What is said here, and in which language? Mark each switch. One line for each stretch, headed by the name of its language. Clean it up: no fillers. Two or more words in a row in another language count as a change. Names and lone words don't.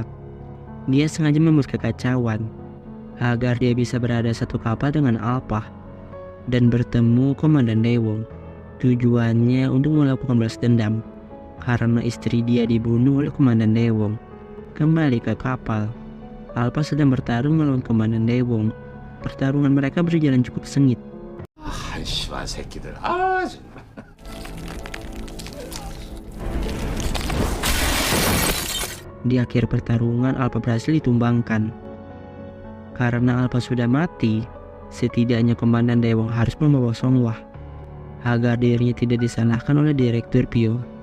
Indonesian: Dia sengaja membuat kekacauan agar dia bisa berada satu kapal dengan Alpha dan bertemu Komandan Daewoo. Tujuannya untuk melakukan balas dendam karena istri dia dibunuh oleh Komandan Daewoo. Kembali ke kapal, Alpha sedang bertarung melawan Komandan Daewoo. Pertarungan mereka berjalan cukup sengit.
Korean: 씨발 새끼들. 아, 정말.
Indonesian: Di akhir pertarungan Alpha berhasil ditumbangkan. Karena Alpha sudah mati, setidaknya Komandan Daewoo harus membawa Songwa agar dirinya tidak disalahkan oleh Direktur Pio.